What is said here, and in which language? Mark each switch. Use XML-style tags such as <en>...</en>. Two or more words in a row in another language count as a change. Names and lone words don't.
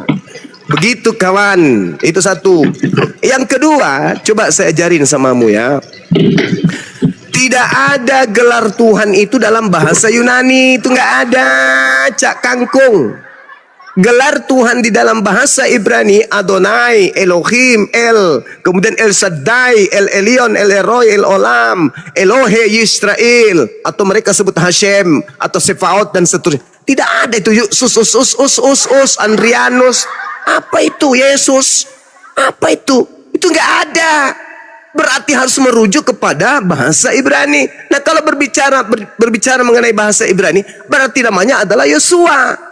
<id>Begitu kawan, itu satu. Yang kedua, coba saya ajarin samamu ya. Tidak ada gelar Tuhan itu dalam bahasa Yunani, itu nggak ada, cak kangkung. Gelar Tuhan di dalam bahasa Ibrani Adonai, Elohim, El, kemudian El Shaddai, El Elyon, El Eroi, El Olam, Elohe Yisrael, atau mereka sebut Hashem atau Sefaot dan seterusnya. Tidak ada itu Andrianus. Apa itu Yesus? Apa itu? Itu nggak ada. Berarti harus merujuk kepada bahasa Ibrani. Nah, kalau berbicara mengenai bahasa Ibrani, berarti namanya adalah Yosua.</id>